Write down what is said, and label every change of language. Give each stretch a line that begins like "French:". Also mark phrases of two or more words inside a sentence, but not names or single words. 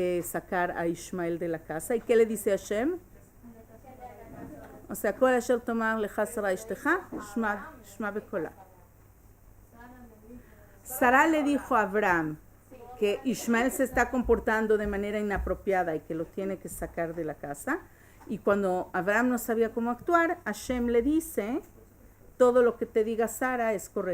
Spanish: sacar a Ishmael de la casa. ¿Y qué le dice Hashem? O sea,
Hebrew: כל אשר תאמר לך שרה אשתך, שמע בקולה.
Spanish: Sara le dijo a Abraham que Ishmael se está comportando de manera inapropiada y que lo tiene que sacar de la casa. Y cuando Abraham no sabía cómo actuar, Hashem le dice, todo lo que te diga Sara es correcto.